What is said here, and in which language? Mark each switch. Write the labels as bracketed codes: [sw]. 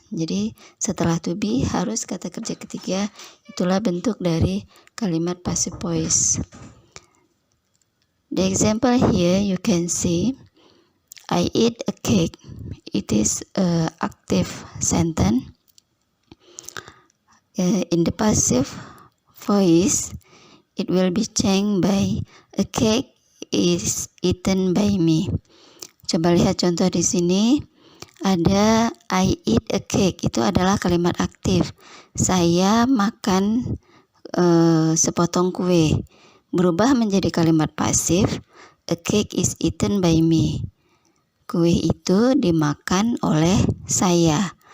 [id] Jadi setelah to be harus kata kerja ketiga, itulah bentuk dari kalimat passive voice. [en] The example here you can see, I eat a cake. It is a active sentence. In the passive voice, it will be changed by a cake is eaten by me. [id] Coba lihat contoh di sini. Ada I eat a cake, itu adalah kalimat aktif. Saya makan sepotong kue. Berubah menjadi kalimat pasif, [en] a cake is eaten by me. [id] Kue itu dimakan oleh saya.